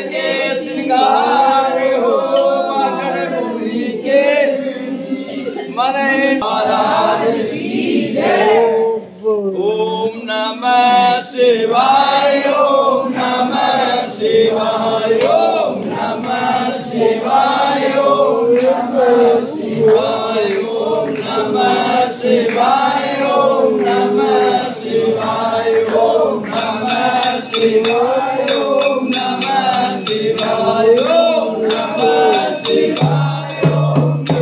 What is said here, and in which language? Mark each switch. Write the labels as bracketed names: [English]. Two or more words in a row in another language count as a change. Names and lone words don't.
[Hindi] श्रृंगार हो मकर मुनि के मरे महाराज की जय। [Sanskrit] ओम नमः शिवाय ओम नमः शिवाय ओम नमः शिवाय ओम नमः शिवाय ओम नमः शिवाय ओम नमः शिवाय ओम नमः शिवाय ओम नमः शिवाय ओम नमः शिवाय ओम